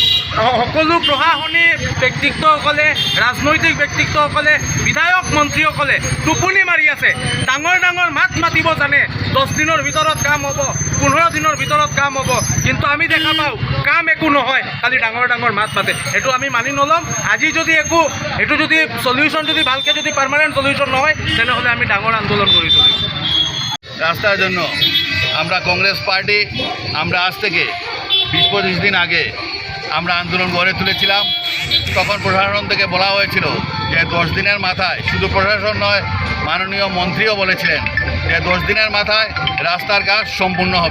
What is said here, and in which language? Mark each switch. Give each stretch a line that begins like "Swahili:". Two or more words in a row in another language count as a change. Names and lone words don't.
Assamese: সকলো প্ৰশাসনিক ব্যক্তিত্বসকলে, ৰাজনৈতিক ব্যক্তিত্বসকলে, বিধায়ক মন্ত্ৰীসকলে টোপনি মাৰি আছে। ডাঙৰ মাত মাতিব জানে, 10 দিনৰ ভিতৰত কাম হ'ব, 15 দিনৰ ভিতৰত কাম হ'ব, কিন্তু আমি দেখা পাওঁ কাম একো নহয়, খালি ডাঙৰ মাত মাতে। এইটো আমি মানি নল'ম। আজি যদি এইটো যদি সলিউশন যদি ভালকৈ যদি
English: permanent solution
Assamese: নহয় তেনেহলে আমি ডাঙর আন্দোলন করে চলি।
Bangla: রাস্তার জন্য আমরা কংগ্রেস পার্টি আমরা আজ থেকে 20-25 দিন আগে আমরা আন্দোলন গড়ে তুলেছিলাম। তখন প্রশাসন থেকে বলা হয়েছিল যে 10 দিনের মাথায়, শুধু প্রশাসন নয় মাননীয় মন্ত্রীও বলেছিলেন যে 10 দিনের মাথায় রাস্তার কাজ সম্পূর্ণ হবে।